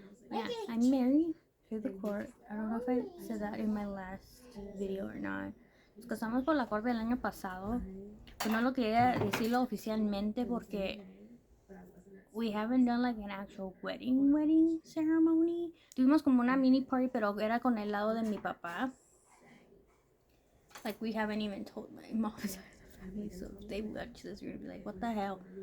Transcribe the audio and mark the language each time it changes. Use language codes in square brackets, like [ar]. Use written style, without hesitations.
[en] Yeah, I'm married through the court. I don't know if I said that in my last video or not. [es] Nos casamos por la corte el año pasado. Pues no lo quería decirlo oficialmente porque [en] we haven't done like an actual wedding ceremony. [es] Tuvimos como una mini party, pero era con el lado de mi papá. [en] Like we haven't even told my mom's side of the family, so if they watch this, you're gonna be like, what the hell?